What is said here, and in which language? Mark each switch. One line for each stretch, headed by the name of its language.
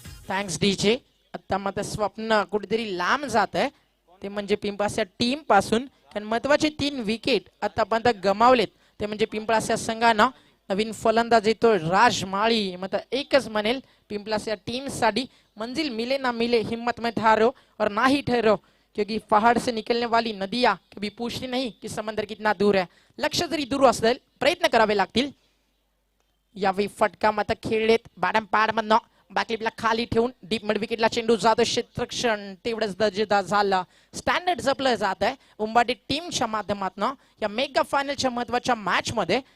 Marathi: Thanks DJ. आता मात्र स्वप्न कुठेतरी लांब जात आहे ते म्हणजे पिंपळाच्या टीम पासून. कारण महत्वाचे 3 विकेट आतापर्यंत गमावलेत ते म्हणजे पिंपळाच्या संघानं नवीन फलंदाज येतो राज माळी. मग एकच म्हणेल पिंपळाच्या टीम साठी
Hindi: मंजिल मिले ना मिले हिम्मत में हारो और ना ही ठहरो क्योंकि पहाड़ से निकलने वाली नदियां कभी पूछती नहीं कि समंदर कितना दूर है.
Marathi: लक्ष जरी दूर असेल प्रयत्न करावे लागतील. यावेळी फटका मात्र खेळलेत बॅडम पॅड मधनं बॅकलिपला खाली ठेवून डीप मिड विकेटला चेंडू जातो. क्षेत्ररक्षण तेवढंच दर्जेदार झालं. स्टँडर्ड जपलं जात आहे उंबाडी टीमच्या माध्यमातून या मेगा फायनलच्या महत्वाच्या मॅच मध्ये.